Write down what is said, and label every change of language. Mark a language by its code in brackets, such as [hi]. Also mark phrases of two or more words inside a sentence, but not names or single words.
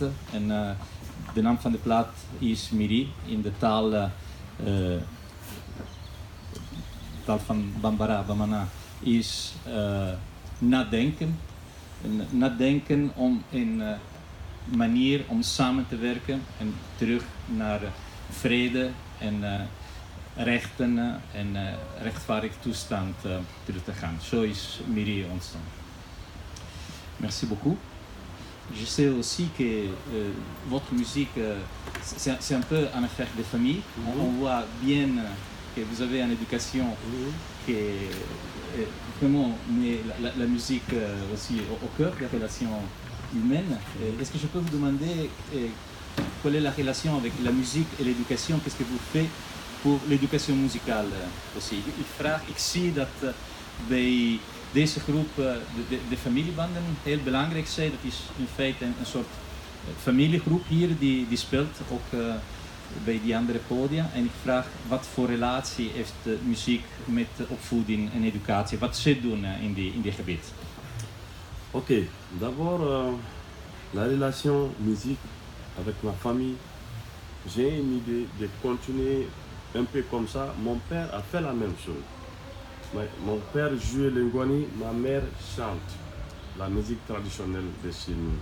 [nl] En de naam van de plaat is Miri in de taal van Bambara, Bamana, is nadenken. Nadenken om een manier om samen te werken en terug naar vrede en rechten en rechtvaardig toestand terug te gaan. Zo is Miri ontstaan. [fr] Merci beaucoup. Je sais aussi que votre musique, c'est un peu une affaire de famille. On voit bien que vous avez une éducation qui vraiment met la musique aussi au cœur des relations humaines. Est-ce que je peux vous demander quelle est la relation avec la musique et l'éducation? Qu'est-ce que vous faites pour l'éducation musicale aussi? [nl] Ik zie dat bij deze groep de familiebanden heel belangrijk zijn. Dat is in feite een soort familiegroep hier die speelt ook bij die andere podia. En ik vraag wat voor relatie heeft de muziek met opvoeding en educatie? Wat ze doen in die gebied? [fr] Ok, d'abord la relation musique avec ma famille. J'ai une idée de continuer un peu comme ça. Mon père a fait la même chose. Mon père jouait le ngoni, ma mère chante la musique traditionnelle de chez nous.